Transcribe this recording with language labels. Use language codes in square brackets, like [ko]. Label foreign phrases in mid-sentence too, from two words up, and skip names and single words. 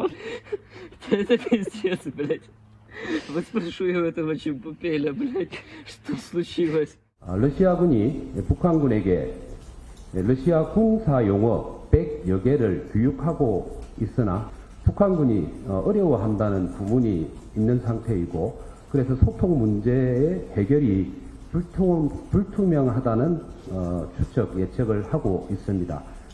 [ru] Это пиздец, блядь. Вот спрошу я у этого Чемпупеля, блядь, что случилось? [ko] 러시아군이 북한군에게 러시아 군사 용어 100여 개를 교육하고 있으나 북한군이 어려워한다는 부분이 있는 상태이고 그래서 소통 문제의 해결이 불투명하다는 추측, 예측을 하고 있습니다.